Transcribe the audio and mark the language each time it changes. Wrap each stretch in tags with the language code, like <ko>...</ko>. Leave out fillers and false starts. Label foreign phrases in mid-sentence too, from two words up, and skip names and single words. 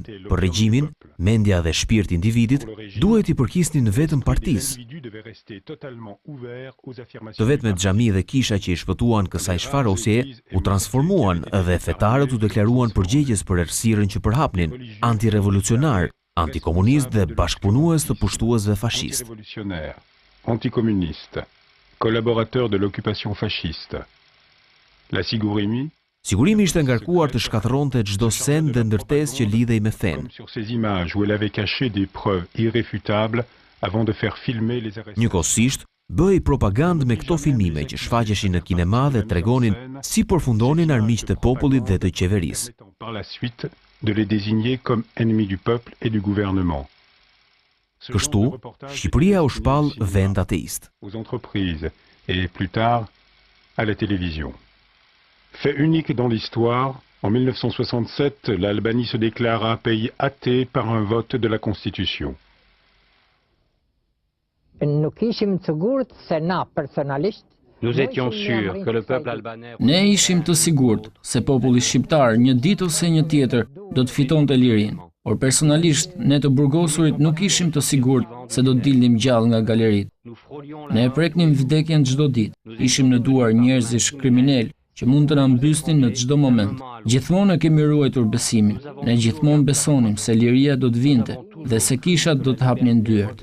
<sq>Për regjimin, mendja dhe shpirti i individit duhet i përkisnin vetëm partisë. Të vetmet xhami dhe kisha që i shpëtuan kësaj shfarosjeje u transformuan dhe fetarët u deklaruan përgjegjës për errësirën që përhapnin, antirevolucionar, antikomunist dhe bashkëpunues të pushtuesve fashist.</sq> <fr>Anticommuniste, collaborateur de l'occupation fasciste. La Sigurimi</fr> <sq>ishte ngarkuar të shkatërronte çdo send dhe ndërtesë që lidhej me fen.</sq> <fr>Sur ces images où elle avait caché des preuves irréfutables avant de faire filmer les arrestations.</fr> <sq>Njëkohësisht, bëi propagandë me këto filmime që shfaqeshin në kinema dhe tregonin si përfundonin armiqtë e popullit dhe të qeverisë.</sq> <fr>Par la suite de les désigner comme ennemis du peuple et du gouvernement.</fr> <sq>Kështu, Shqipëria u shpall vend ateist.</sq> <fr>Aux entreprises et plus tard à la télévision. Fait unique dans l'histoire, en 1967, l'Albanie se déclara pays athée par un vote de la Constitution. Nous étions sûrs que le peuple albanais...</fr> <sq>Ne ishim të sigurt se populli shqiptar një ditë ose një tjetër do të fitonte lirinë. Por personalisht, ne të burgosurit nuk ishim të sigurt se do të dilnim gjallë nga galeritë. Ne e preknim vdekjen çdo ditë. Ishim në duar njerëzish kriminal që mund të na mbysnin në çdo moment. Gjithmonë e kemi ruajtur besimin. Ne gjithmonë besonim se liria do të vinte dhe se kishat do të hapnin dyert.</sq>